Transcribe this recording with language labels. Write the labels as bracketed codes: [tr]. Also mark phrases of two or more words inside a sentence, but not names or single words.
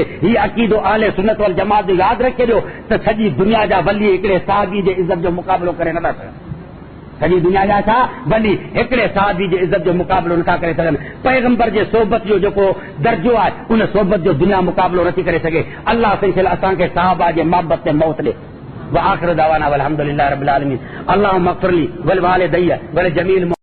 [sd] हीउ अक़ीदो [ar] أهل السنة والجماعة [sd] जो यादि रखे ॾियो त सॼी दुनिया जा वली हिकिड़े साहबी जे इज़त जो मुक़ाबिलो करे नथा सघनि। सॼी दुनिया जा छा वली हिकिड़े साहबी जे इज़त जो मुक़ाबिलो नथा करे सघनि। पैगंबर जे सोबत जो जेको दर्जो आहे उन सोबत जो दुनिया मुक़ाबिलो नथी करे सघे। अल्लाह सिलसिल असांखे सहाबा जे मोहबत ते मौत ॾे। [ar] وآخر دعوانا والحمد لله رب العالمين اللهم اغفر لي ولوالدي ولجميع